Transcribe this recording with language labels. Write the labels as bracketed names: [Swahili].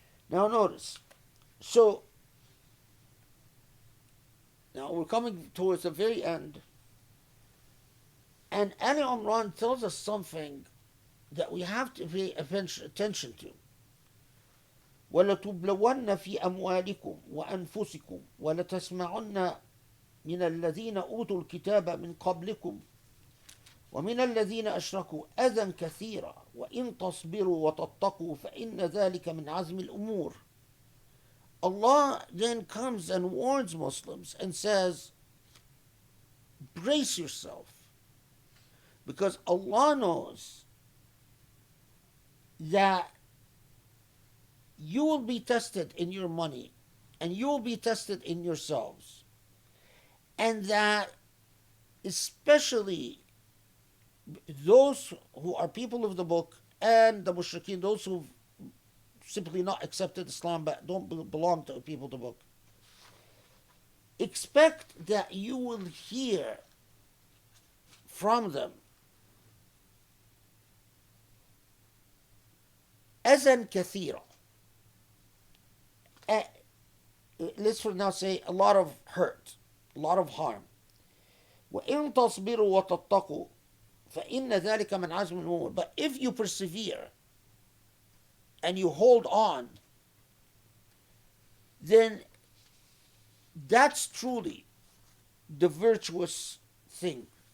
[English] Now notice. So now we're coming towards the very end. And Ali Imran tells us something that we have to pay attention to. [Arabic] وَلَتُبْلَوَنَّ فِي أَمْوَالِكُمْ وَأَنفُسِكُمْ وَلَتَسْمَعُنَّ مِنَ الَّذِينَ أُوتُوا الْكِتَابَ مِنْ قَبْلِكُمْ ومن الذين أشركوا أذى كثيرا وإن تصبروا وتتقوا فإن ذلك من عزم الأمور. [English] Allah then comes and warns Muslims and says, brace yourself, because Allah knows that you will be tested in your money and you will be tested in yourselves, and that especially those who are people of the book and the mushrikeen, those who've simply not accepted Islam but don't belong to the people of the book, expect that you will hear from them [Arabic] أذى كثيرا. [English] Let's for now say a lot of hurt, a lot of harm. [Arabic] وإن تصبروا وتتقوا فإن ذلك من عزم الأمور. [English] But if you persevere and you hold on, then that's truly the virtuous thing.